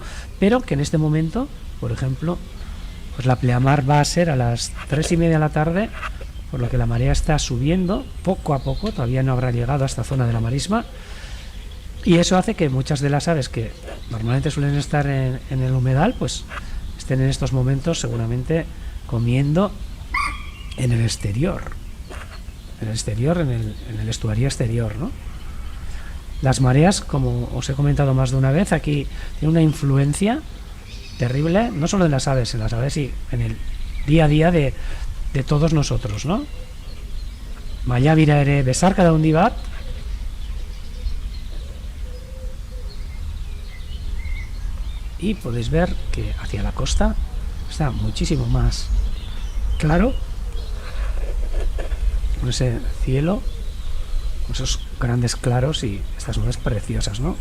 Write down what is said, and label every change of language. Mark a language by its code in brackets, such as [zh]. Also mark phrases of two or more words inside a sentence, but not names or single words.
[es] Pero que en este momento, por ejemplo, pues la pleamar va a ser a las 3:30 de la tarde, por lo que la marea está subiendo poco a poco, todavía no habrá llegado a esta zona de la marisma, y eso hace que muchas de las aves que normalmente suelen estar en el humedal, pues estén en estos momentos seguramente comiendo en el exterior, en el estuario exterior, ¿no? Las mareas, como os he comentado más de una vez, aquí tiene una influencia terrible, no solo en las aves y en el día a día de todos nosotros, ¿no? [eu] Maiabira ere besarkada handi bat, [es] y podéis ver que hacia la costa está muchísimo más claro, con ese cielo, con esos grandes claros y estas nubes preciosas, ¿no?